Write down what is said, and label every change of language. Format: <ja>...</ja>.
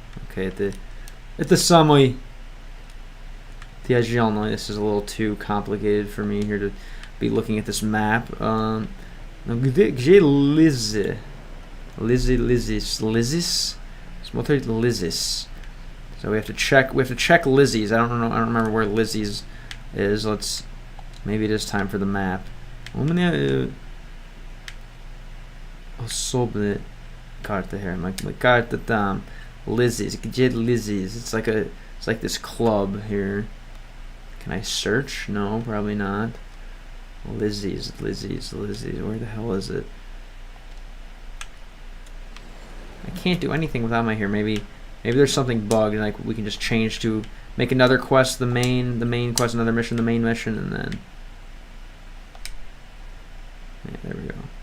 <ru>Okay, это самый тяжелый.</ru> <en>This is a little too complicated for me here to be looking at this map.</en> <ru>Где Lizzie? Lizzie's? Смотрит</ru> <en>Lizzie's. So we have to check Lizzie's. I don't remember where Lizzie's is. Maybe it is time for the map.</en> <ru>У меня особая карта</ru> <en>here. My</en> <ru>карта там.</ru> <en>Lizzie's.</en> <ru>Где Lizzie's?</ru> <en>It's like this club here. Can I search? No, probably not. Lizzie's. Where the hell is it? I can't do anything without my here. Maybe there's something bugged, and like we can just change to make another quest the main quest, another mission the main mission, and then yeah, there we go.</en>